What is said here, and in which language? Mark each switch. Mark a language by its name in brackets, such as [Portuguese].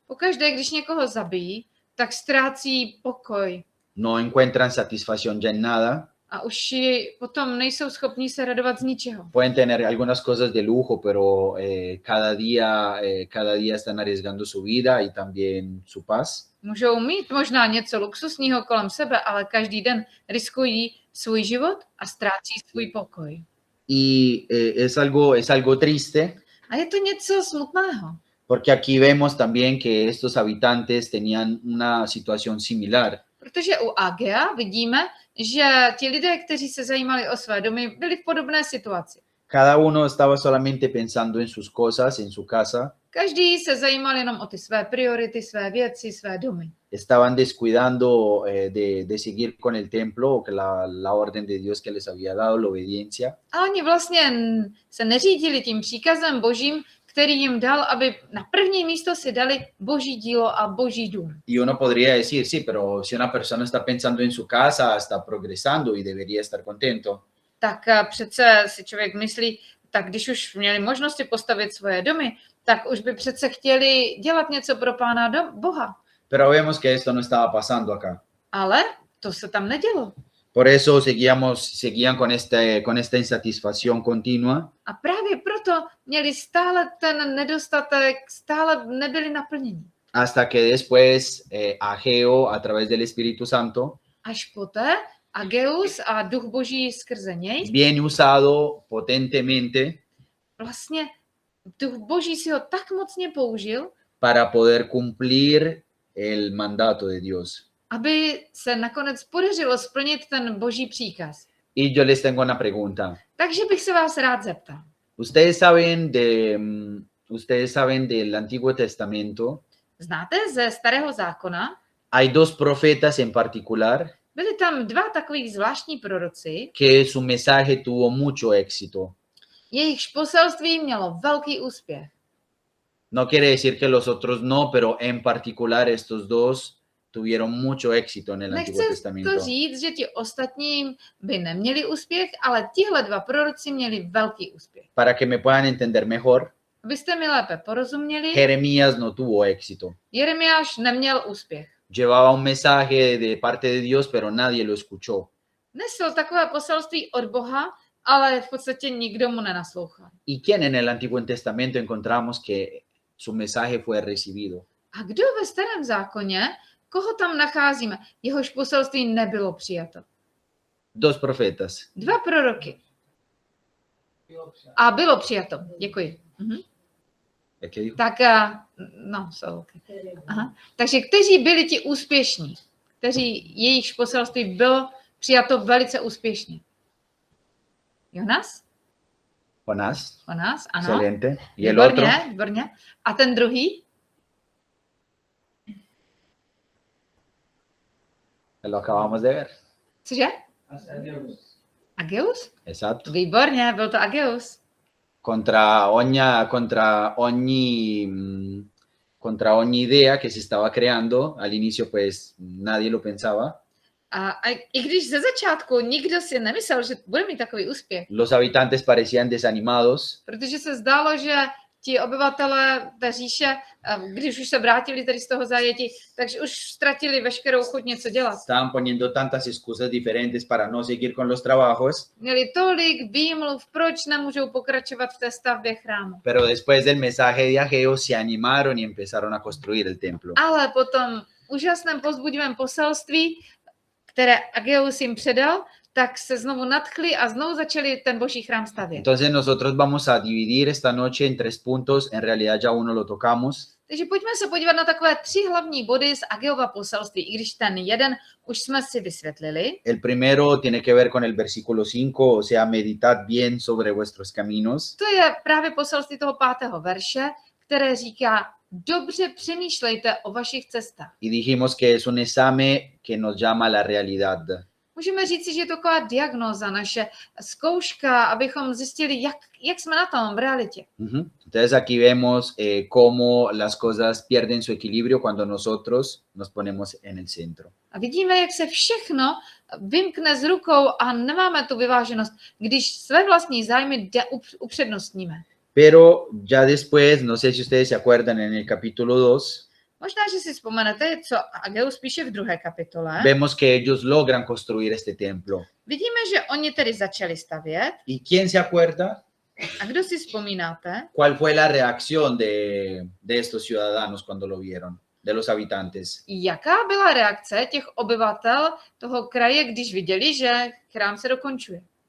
[Czech] Pokaždé, když někoho zabijí, tak ztrácí pokoj [Spanish] No encuentran satisfacción ya en nada. [Czech] a už potom nejsou schopní se radovat z ničeho. [Spanish] Pueden tener algunas cosas de lujo, pero cada día están arriesgando su vida y también su paz. [Czech] Můžou mít možná něco luxusního kolem sebe, ale každý den riskují svůj život a ztrácí svůj pokoj. [Spanish] Y es algo triste, [Czech] A je to něco smutného, [Spanish] porque aquí vemos también que estos habitantes tenían una situación similar. [Czech] protože u Agea vidíme, že ti lidé, kteří se zajímali o své domy, byli v podobné situaci. [Spanish] Cada uno estaba solamente pensando en sus cosas, en su casa. [Czech] Každý se zajímal jenom o ty své priority, své věci, své domy. [Spanish] Estaban descuidando de seguir con el templo o que la orden de Dios que les había dado, la obediencia. [Czech] A oni vlastně se neřídili tím příkazem božím, který jim dal, aby na první místo si dali boží dílo a boží dům. [Spanish] Y uno podría decir, sí, pero si una persona está pensando en su casa, está progresando y debería estar contento. [Czech] Tak přece si člověk myslí, tak když už měli možnosti postavit svoje domy, tak už by přece chtěli dělat něco pro Pána Boha. [Spanish] Pero vemos que esto no estaba pasando acá. [Czech] Ale to se tam nedělo. [Spanish] Por eso seguían con esta insatisfacción continua. [Czech] A právě proto měli stále ten nedostatek, stále nebyli naplněni. [Spanish] Hasta que después Ageo, a través del Espíritu Santo, [Czech] Až poté Ageus a duch boží skrze něj, [Spanish] bien usado potentemente [Czech] vlastně duch boží si ho tak mocně použil, [Spanish] para poder cumplir el mandato de Dios. [Czech] aby se nakonec podařilo splnit ten boží příkaz. [Spanish] Y yo les tengo una pregunta. [Czech] Takže bych se vás rád zeptal. [Spanish] Ustedes saben del Antiguo Testamento. [Czech] Znáte ze Starého zákona? [Spanish] Hay dos profetas en particular [Czech] Byli tam dva takových zvláštní proroci, [Spanish] que su mensaje tuvo mucho éxito. [Czech] jejichž poselství mělo velký úspěch. [Spanish] No quiere decir que los otros no, pero en particular estos dos tuvieron mucho éxito en el Antiguo [Czech] Nechci [Spanish] Testamento. [Czech] to říct, že ti ostatní by neměli úspěch, ale tihle dva proroci měli velký úspěch. [Spanish] Para que me puedan entender mejor, [Czech] Abyste mi lépe porozuměli, [Spanish] Jeremías no tuvo éxito. [Czech] Jeremiáš neměl úspěch. [Spanish] Llevaba un mensaje de parte de Dios, pero nadie lo escuchó. [Czech] Nesl takové poselství od Boha, ale v podstatě nikdo mu nenaslouchal. [Spanish] ¿Y quién en el Antiguo Testamento encontramos que su mensaje fue recibido? [Czech] A kdo ve Starém zákoně, koho tam nacházíme, jehož poselství nebylo přijato? [Spanish] Dos profetas. [Czech] Dva proroky. A bylo přijato. Děkuji. Mhm. [Spanish] ¿Qué dijo? [Czech] Tak, no, so, okay. Aha. Takže kteří byli ti úspěšní, jejichž poselství bylo přijato velice úspěšně? Jonas? [Spanish] Jonás. [Czech] Jonas, ano. [Spanish] Excelente. ¿Y el otro? [Czech] Výborně, výborně. A ten druhý? [Spanish] Lo acabamos de ver. [Czech] Cože? Ageus? [Spanish] Exacto. [Czech] Výborně, byl to Ageus. [Spanish] Contra ogni idea que se estaba creando. Al inicio, pues, nadie lo pensaba. [Czech] A i když ze začátku nikdo si nemyslel, že bude mít takový úspěch, [Spanish] Los habitantes parecían desanimados. [Czech] protože se zdálo, že ti obyvatelé té říše, když už se vrátili tady z toho zajetí, takže už ztratili veškerou chuť něco dělat. [Spanish] Estaban poniendo tantas excusas diferentes para no seguir con los trabajos. [Czech] Měli tolik výmluv, proč nemůžou pokračovat v té stavbě chrámu. [Spanish] Pero después del mensaje de Ageo se animaron y empezaron a construir el templo. [Czech] Ale po tom úžasném povzbudivém poselství, které Ageus jim předal, tak se znovu nadchli a znovu začali ten boží chrám stavět. [Spanish] Entonces nosotros vamos a dividir esta noche en 3 puntos. En realidad ya uno lo tocamos. [Czech] Takže pojďme se podívat na takové 3 hlavní body z Ageova poselství, i když ten jeden už jsme si vysvětlili. [Spanish] El primero tiene que ver con el versículo 5, o sea, meditad bien sobre vuestros caminos. [Czech] To je právě poselství toho 5. verše, které říká, dobře přemýšlejte o vašich cestách. [Spanish] Y dijimos que es un examen que nos llama a la realidad. [Czech] Můžeme říct, že je to taková diagnóza, naše zkouška, abychom zjistili, jak jsme na tom v realitě. [Spanish] Entonces aquí vemos cómo las cosas pierden su equilibrio cuando nosotros nos ponemos en el centro. [Czech] A vidíme, jak se všechno vymkne z rukou a nemáme tu vyváženost, když své vlastní zájmy upřednostníme. [Spanish] Pero ya después, no sé si ustedes se acuerdan, en el capítulo 2, [Czech] Možná, že si vzpomenete, co Ageus píše v 2. kapitole. [Spanish] vemos que ellos logran construir este templo. [Czech] Vidíme, že oni tedy začali stavět. [Spanish] ¿Y quién se acuerda [Czech] A kdo si vzpomínáte, [Spanish] cuál fue la reacción de estos ciudadanos cuando lo vieron, de los habitantes? [Czech] jaká byla reakce těch obyvatel toho kraje, když viděli, že chrám se dokončuje?